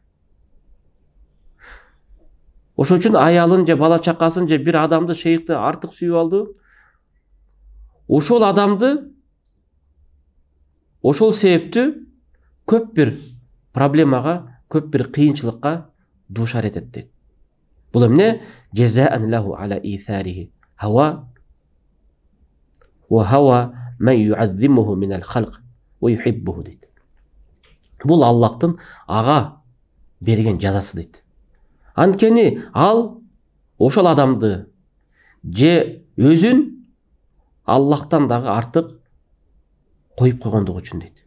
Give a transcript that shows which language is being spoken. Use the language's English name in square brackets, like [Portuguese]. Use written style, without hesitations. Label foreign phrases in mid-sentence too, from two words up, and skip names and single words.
[Kyrgyz] Ошол үчүн аялын же бала чакасын же бир адамды, шейхти артык сүйүп алды. Ошол адамды, ошол себептүү көп бир проблемага, көп бир кыйынчылыкка дуушар этет дейт. Бул эмне? [Arabic] جزاء له على إيثاره هواه وهوى من يعظمه من الخلق ويحبه дейт. [Kyrgyz] Бул Аллахтын ага берген жазасы дейт. Анткени ал ошол адамды же өзүн Аллахтан дагы артык коюп койгондугу үчүн дейт.